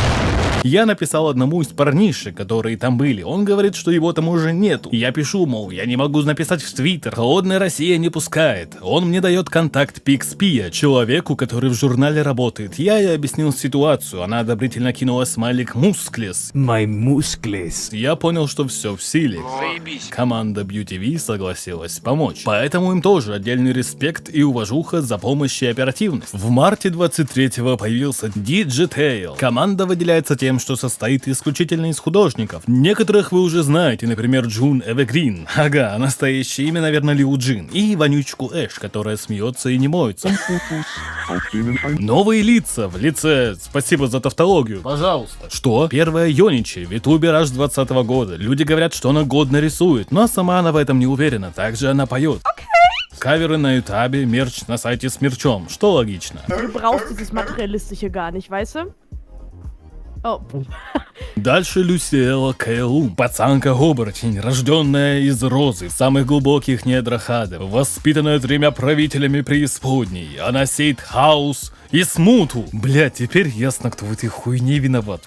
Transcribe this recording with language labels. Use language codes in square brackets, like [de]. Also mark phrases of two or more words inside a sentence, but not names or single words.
[ru] Я написал одному из парнишек, которые там были. Он говорит, что его там уже нету. Я пишу, мол, я не могу написать в Твиттер. Холодная Россия не пускает. Он мне дает контакт Пикспия, человеку, который в журнале работает. Я ей объяснил ситуацию. Она одобрительно кинула смайлик «Мусклес». [en] My muscles. [ru] Я понял, что все в силе. Заебись. Команда BeauTV согласилась помочь. Поэтому им тоже отдельный респект и уважуха за помощь и оперативность. В марте 23-го появился Digitail. Команда выделяется тем, что состоит исключительно из художников. Некоторых вы уже знаете, например, Джун Эвегрин. Ага, настоящее имя, наверное, Лиу Джин. И вонючку Эш, которая смеется и не моется. Новые лица в лице... Спасибо за тавтологию. Пожалуйста. Что? Первая Йоничи, витубер аж 20 года. Люди говорят, что она годно рисует, но сама она в этом не уверена. Также она поет. Каверы на ютабе, мерч на сайте с мерчом, что логично. [de] Du brauchst dieses Materialistische gar nicht, weißt du? Oh. [ru] Дальше Люсиэла Кэллум, пацанка-оборотень, рожденная из розы в самых глубоких недрах ада, воспитанная 3 правителями преисподней. Она сеет хаос и смуту. Блять, теперь ясно, кто в этой хуйне виноват.